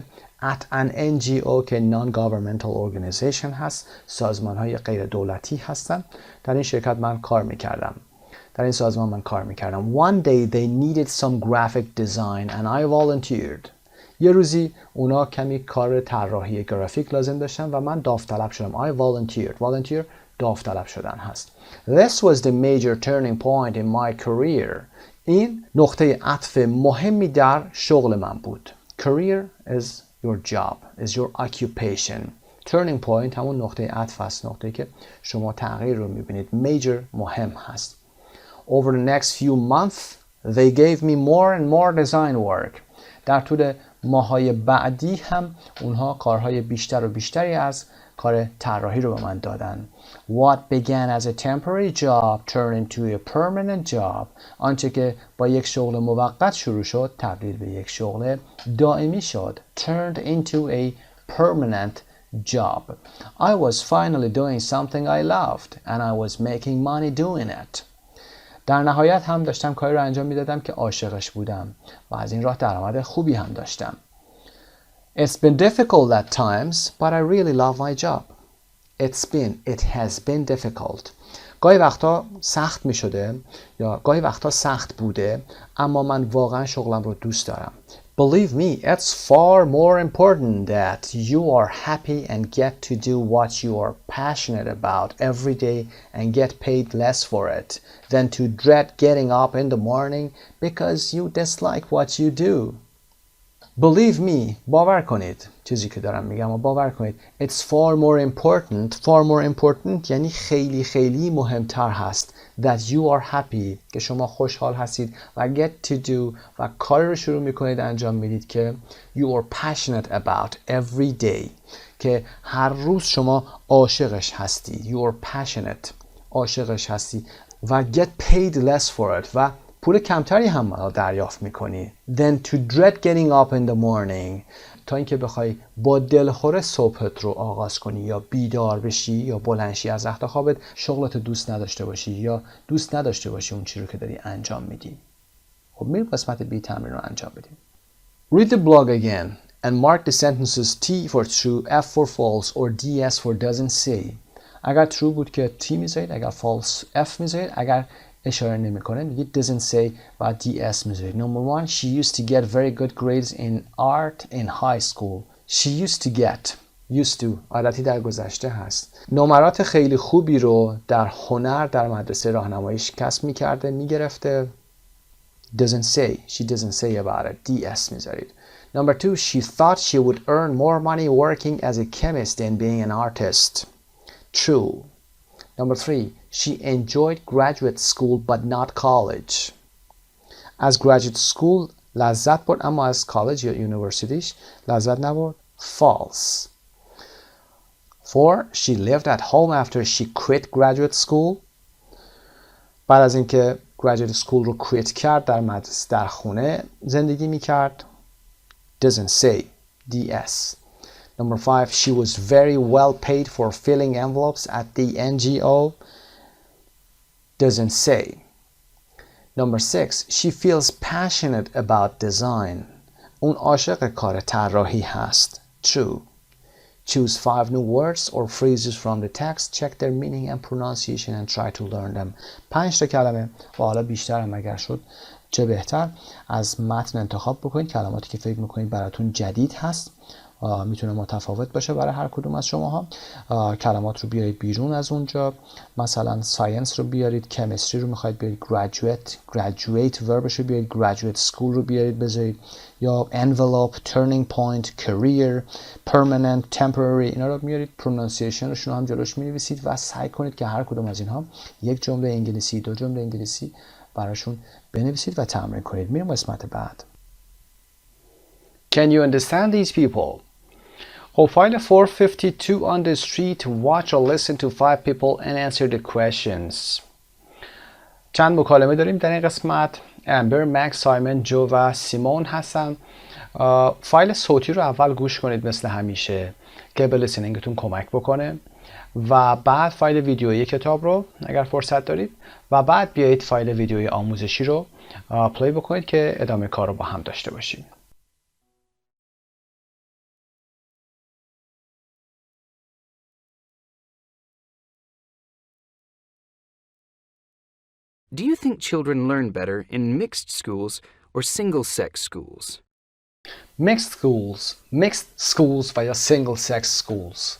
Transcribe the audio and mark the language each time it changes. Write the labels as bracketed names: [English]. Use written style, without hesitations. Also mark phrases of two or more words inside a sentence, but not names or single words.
[English] at an NGO [Persian] که [English] non-governmental organization [Persian] هست، سازمان های غیر دولتی هستن. در این شرکت من کار میکردم، در این سازمان من کار میکردم. [English] one day they needed some graphic design and I volunteered. [Persian] یه روزی اونا کمی کار طراحی گرافیک لازم داشتن و من داوطلب شدم. [English] I volunteered. [Persian] volunteer داوطلب شدن هست. [English] This was the major turning point in my career. [Persian] این نقطه عطف مهمی در شغل من بود. [English] Career is your job, is your occupation. Turning point [Persian] همون نقطه عطف است، نقطه‌ای که شما تغییر رو می‌بینید. Major مهم هست. [English] Over the next few months they gave me more and more design work. [Persian] در طول ماهای بعدی هم اونها کارهای بیشتر و بیشتری از کار طراحی رو به من دادن. [English] What began as a temporary job turned into a permanent job. [Persian] آنچه که با یک شغل موقت شروع شد تبدیل به یک شغل دائمی شد. [English] Turned into a permanent job. I was finally doing something I loved and I was making money doing it. [Persian] در nihayat هم داشتم کاری رو انجام میدادم که عاشقش بودم و از این راه درآمد خوبی هم داشتم. [English] It's been difficult at times, but I really love my job. It has been difficult. [Persian] گاهی وقتا سخت می شده یا گاهی وقتا سخت بوده، اما من واقعا شغلم رو دوست دارم. [English] Believe me, it's far more important that you are happy and get to do what you are passionate about every day and get paid less for it than to dread getting up in the morning because you dislike what you do. Believe me, [Persian] باور کنید چیزی که دارم میگم و باور کنید. [English] It's far more important [Persian] یعنی خیلی خیلی مهمتر هست [English] that you are happy [Persian] که شما خوشحال هستید و [English] get to do [Persian] و کاری رو شروع میکنید انجام میدید که [English] you are passionate about every day [Persian] که هر روز شما عاشقش هستی. [English] You are passionate [Persian] عاشقش هستی و [English] get paid less for it [Persian] و پول کمتری هم دریافت میکنی. [English] Then to dread getting up in the morning [Persian] تا اینکه بخوای با دلخور صبحت رو آغاز کنی یا بیدار بشی یا بلنشی از رخت خوابت، شغلت دوست نداشته باشی یا دوست نداشته باشی اون چیزی رو که داری انجام میدی. خب میریم قسمت بی تمرین رو انجام بدیم. [English] Read the blog again and mark the sentences T for true, F for false or DS for doesn't say. [Persian] اگر true بود که T میذارید، اگر false F میذارید، اگر اشاره نمیکنه میگید [English] doesn't say [Persian] و DS میذارید. [English] Number 1 she used to get very good grades in art in high school. She used to get used to [Persian] عادتی در گذشته هست. نمرات خیلی خوبی رو در هنر در مدرسه راهنماییش کسب میکرده میگرفته. [English] Doesn't say. She doesn't say about it. DS میذارید. Number 2 she thought she would earn more money working as a chemist than being an artist. True. Number 3 she enjoyed graduate school but not college. [Persian] از [English] graduate school [Persian] لذت برد اما از کالج یا یونیورسیتیش لذت نبرد. [English] False. 4 she lived at home after she quit graduate school. [Persian] بعد از اینکه [English] graduate school [Persian] رو quit کرد در مدرسه در خونه زندگی میکرد. [English] Doesn't say. DS. Number 5 she was very well paid for filling envelopes at the NGO. Doesn't say. Number 6 she feels passionate about design. [Persian] اون عاشق کار طراحی هست. [English] True. Choose 5 new words or phrases from the text. Check their meaning and pronunciation and try to learn them. [Persian] 5 تا کلمه و حالا بیشتر هم اگر شد چه بهتر از متن انتخاب بکنید. کلماتی که فکر میکنید براتون جدید هست میتونه متفاوت باشه برای هر کدوم از شماها. کلمات رو بیارید بیرون از اونجا. مثلا ساینس رو بیارید، کمیستری رو میخواید بیارید graduate وربش رو بیارید، [English] graduate school [Persian] رو بیارید بذارید، یا [English] envelope, turning point, career, permanent, temporary [Persian] اینا رو میارید. پرونانسیشنشون هم جلوش مینویسید و سعی کنید که هر کدوم از اینها یک جمله انگلیسی 2 جمله انگلیسی براشون بنویسید و تمرین کنید. میریم قسمت بعد. [English] Can you understand these people? [Persian] خب فایل [English] 452 on the street watch or listen to 5 people and answer the questions. [Persian] چند مکالمه داریم در این قسمت. امبر، مک، سایمن، جو و سیمون هستن. فایل صوتی رو اول گوش کنید مثل همیشه که به لیسنینگتون کمک بکنه و بعد فایل ویدیویی کتاب رو اگر فرصت دارید و بعد بیایید فایل ویدیویی آموزشی رو پلی بکنید که ادامه کار رو با هم داشته باشید. [English] Do you think children learn better in mixed schools or single-sex schools? Mixed schools via single-sex schools.